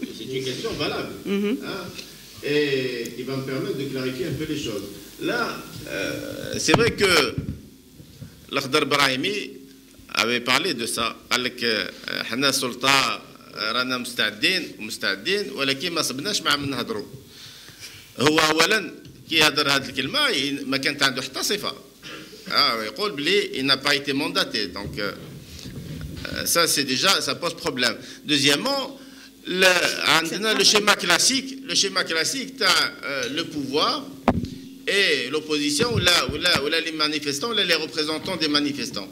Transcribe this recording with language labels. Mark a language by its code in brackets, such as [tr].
[fr] C'est une question valable. Mm-hmm. Hein, et qui va me permettre de clarifier un peu les choses. Là, c'est vrai que l'Akhdar Brahimi avait parlé de ça. [ar] Avec Hana Sultan, رانا مستعدين ولكن ما صبناش مع من نهضروا. هو اولا كي يهضر هذه الكلمه ما كانت عنده حتى صفه. يقول بلي [fr] il n'a pas été mandaté. Donc ça c'est déjà ça pose problème. Deuxièmement, le schéma classique تاع le pouvoir et l'opposition ou là les manifestants, là les représentants des manifestants.